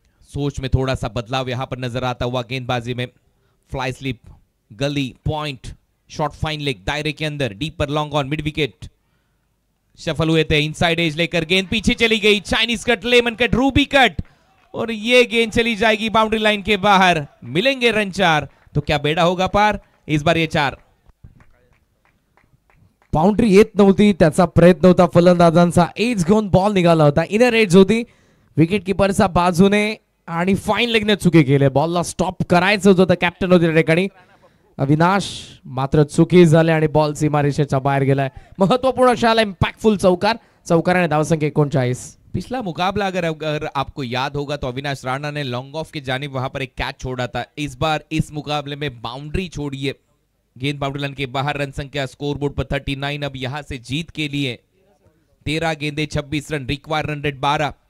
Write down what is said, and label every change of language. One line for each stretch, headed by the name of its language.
Hindi: सोच में थोड़ा सा बदलाव यहां पर नजर आता हुआ गेंदबाजी में. फ्लाई स्लिप, गली, पॉइंट, शॉर्ट फाइन लेग, दायरे के अंदर, deeper long on, mid wicket. सफल हुए थे, इनसाइड एज लेकर गेंद पीछे चली गई. Chinese cut, lemon cut, Ruby cut, और ये गेंद चली जाएगी बाउंड्री लाइन के बाहर. मिलेंगे रन 4, तो क्या बेड़ा होगा पार. इस बार ये 4.
Marathi: बाउंड्री येत नव्हती, त्याचा प्रयत्न होता फलंदाजांचा. एज घेऊन बॉल निघाला होता, इनर एज होती विकेट किपरच्या बाजूने आणि फाईन लेगने चुकी केले. बॉलला स्टॉप करायचं होतं, कॅप्टन होते त्या ठिकाणी अविनाश, मात्र चुकी झाली आणि बॉल सीमारेषेच्या बाहेर गेलाय. महत्वपूर्ण अशा इम्पॅक्टफुल चौकाराने धावसंख्या 39.
Hindi: पिछला मुकाबला अगर आपको याद होगा तो अविनाश राणा ने लॉन्ग ऑफ की जानिब वहां पर एक कैच छोड़ा था. इस बार इस मुकाबले में बाउंड्री छोड़ी, गेंद बाउंड्री लाइन के बाहर. रन संख्या स्कोर बोर्ड पर 39. अब यहां से जीत के लिए 13 गेंदे 26 रन, रिक्वायर रन रेट 12.